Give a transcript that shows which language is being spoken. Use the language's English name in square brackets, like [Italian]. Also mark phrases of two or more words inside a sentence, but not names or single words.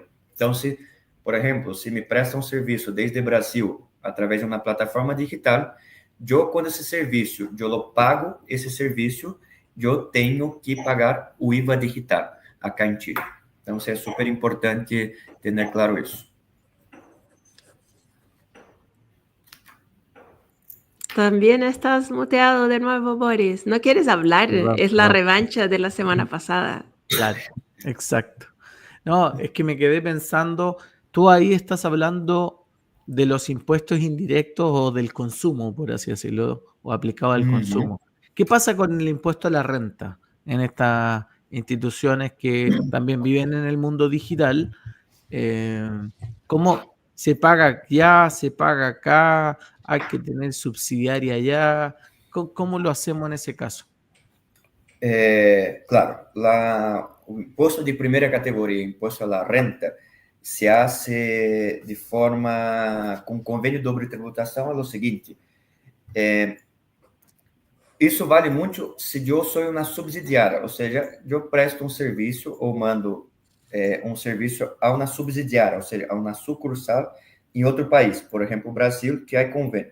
[Portuguese] Então, por exemplo, se me presta um serviço desde o Brasil através de uma plataforma digital, quando esse serviço, eu pago esse serviço, eu tenho que pagar o IVA digital acá em Chile. Então, é super importante ter claro isso. [Spanish] También estás muteado de nuevo, Boris. ¿No quieres hablar? Perdón, Es la perdón. revancha de la semana pasada. Claro, exacto. No, es que me quedé pensando, tú ahí estás hablando de los impuestos indirectos o del consumo, por así decirlo, o aplicado al consumo. ¿Qué pasa con el impuesto a la renta en estas instituciones que también viven en el mundo digital? ¿Cómo se paga allá, se paga acá? ¿Hay que tener subsidiaria allá? ¿Cómo lo hacemos en ese caso? [Portuguese] Claro, o imposto de primeira categoria, imposto à renta, [Spanish] se hace de forma [Portuguese] com convênio de doble tributação, é o seguinte, isso vale muito se eu sou uma subsidiária, ou seja, eu presto um serviço ou mando um serviço a uma subsidiária, ou seja, a uma sucursal em outro país, por exemplo, o Brasil, que é convênio.